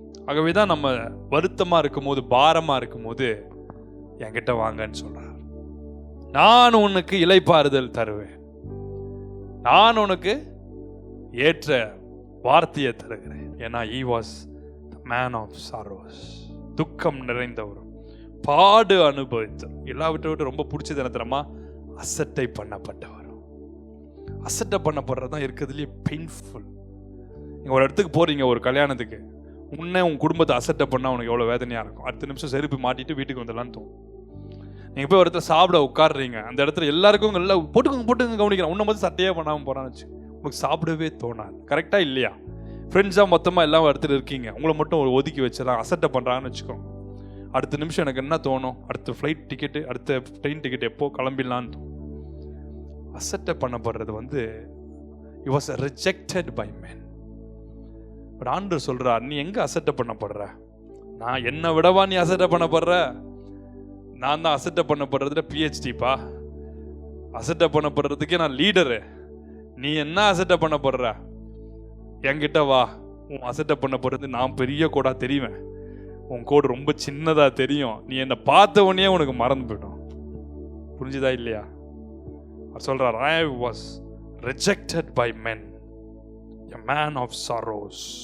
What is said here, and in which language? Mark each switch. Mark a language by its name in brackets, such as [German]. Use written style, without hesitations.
[Tamil] ஆகவேதான் நம்ம வருத்தமா இருக்கும்போது, பாரமா இருக்கும்போது என்கிட்ட வாங்கன்னு சொல்றார். நான் உனக்கு இளைப்பாறுதல் தருவேன், நான் உனக்கு ஏற்ற வார்த்தையை தருகிறேன். ஏன்னா [English] he was the man of sorrows. [Tamil] துக்கம் நிறைந்தவரும் பாடு அனுபவித்தவர். எல்லாவற்றை ரொம்ப பிடிச்சது என்ன தெரியுமா? அசட்டை பண்ணப்பட்டவர். அசட்டை பண்ணப்படுறது தான் இருக்கிறதுலேயே பெயின்ஃபுல். நீங்கள் ஒரு இடத்துக்கு போகிறீங்க, ஒரு கல்யாணத்துக்கு, உன்னை உன் குடும்பத்தை அசட்டை பண்ணால் உனக்கு எவ்வளோ வேதனையாக இருக்கும். அடுத்த நிமிஷம் செருப்பு மாட்டிட்டு வீட்டுக்கு வந்துடலான்னு தோணும். நீங்கள் போய் ஒரு இடத்துல சாப்பிட உட்காடுறீங்க, அந்த இடத்துல எல்லாருக்கும் எல்லாம் போட்டுங்க கவனிக்கிறேன், உன்னை மட்டும் சட்டையே பண்ணாமல் போகிறான்னு வச்சு உங்களுக்கு சாப்பிடவே தோணாது. கரெக்டாக இல்லையா? ஃப்ரெண்ட்ஸாக மொத்தமாக எல்லாம் இடத்துல இருக்கீங்க, உங்களை மட்டும் ஒரு ஒதுக்கி வச்சிடலாம், அசட்டை பண்ணுறாங்கன்னு வச்சுக்கோங்க. அடுத்த நிமிஷம் எனக்கு என்ன தோணும்? அடுத்த ஃப்ளைட் டிக்கெட்டு, அடுத்த ட்ரெயின் டிக்கெட் எப்போ கிளம்பிடலான்னு தோணும். அசட்டை பண்ணப்படுறது [English] he was rejected by men. [Tamil] But ஆண்டவர் சொல்றார், நீ எங்க அசட்டை பண்ணப்படுற? நான் என்னை விடவா நீ அசட்டை பண்ணப்படுற? நான் தான் அசட்டை பண்ணப்படுறதுல PhD-பா. அசட்டை பண்ணப்படுறதுக்கே நான் லீடரு. நீ என்ன அசட்டை பண்ணப்படுற? என்கிட்ட வா, உன் அசட்டை பண்ணப்படுறது நான் பெரிய கோடா தெரியுவேன், உன் கோடு ரொம்ப சின்னதா தெரியும், நீ என்னை பார்த்த உடனே உனக்கு மறந்து போயிடும். புரிஞ்சுதா இல்லையா? அவர் சொல்றார், [English] I was rejected by men, a man of sorrows.